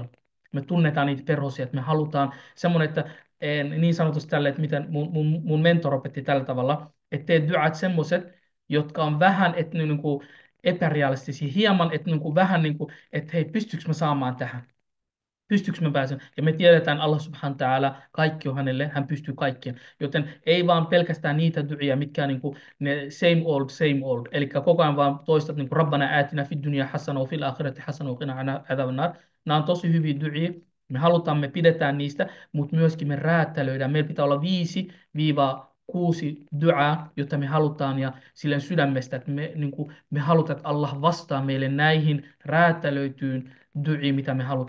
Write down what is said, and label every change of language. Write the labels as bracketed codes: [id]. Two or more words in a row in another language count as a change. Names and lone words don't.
[fi] Me tunnetaan niitä perhosia, että me halutaan semmoinen, että niin sanotusti tälle, että miten mun mentor opetti tällä tavalla, että tee duat semmoiset, jotka on vähän, että ne niin kuin epärealistisia, hieman, että niin kuin vähän niin kuin, että hei, pystyykö mä saamaan tähän? Pystyykö mä pääsen? Ja me tiedetään, [ar] الله سبحانه وتعالى, [fi] kaikki on hänelle, hän pystyy kaikkeen. Joten ei vaan pelkästään niitä du'ia, mitkä on niin kuin ne [en] same old. [fi] Eli koko ajan vaan toistat niin kuin [ar] ربنا آتنا في الدنيا حسنة وفي الآخرة حسنة وقنا عذاب النار. [fi] Nämä on tosi hyviä du'ia. Me halutaan, me pidetään niistä, mutta myöskin me räätälöidään. Meillä pitää olla 5-6 duaa, jota me halutaan ja silleen sydämestä, että niin kuin, me halutaan, että Allah vastaa meille näihin räätälöityyn du'i, mitä me halutaan.